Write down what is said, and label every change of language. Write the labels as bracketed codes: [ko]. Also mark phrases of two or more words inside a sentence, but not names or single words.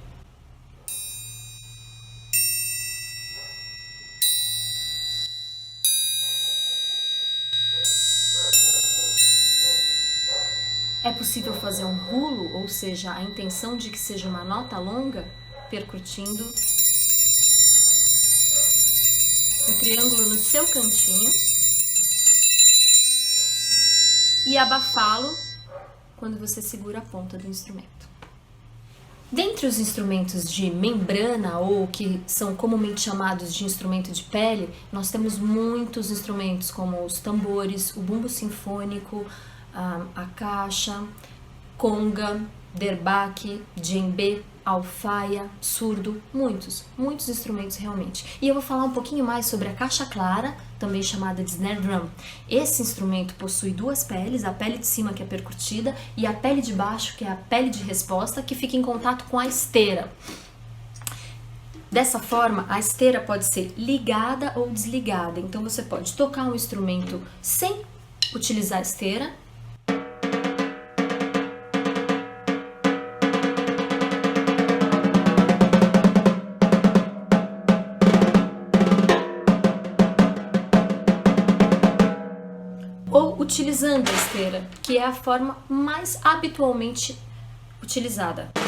[pt] É possível fazer um rulo, ou seja, a intenção de que seja uma nota longa, percutindo o triângulo no seu cantinho e abafá-lo quando você segura a ponta do instrumento. Dentre os instrumentos de membrana, ou que são comumente chamados de instrumento de pele, nós temos muitos instrumentos como os tambores, o bumbo sinfônico, a caixa, conga, derbaque, djembe, alfaia, surdo, muitos instrumentos realmente. E eu vou falar um pouquinho mais sobre a caixa clara, também chamada de [en] snare drum. [pt] Esse instrumento possui duas peles, a pele de cima que é percutida e a pele de baixo que é a pele de resposta que fica em contato com a esteira. Dessa forma, a esteira pode ser ligada ou desligada, então você pode tocar um instrumento sem utilizar a esteira, ou utilizando a esteira, que é a forma mais habitualmente utilizada.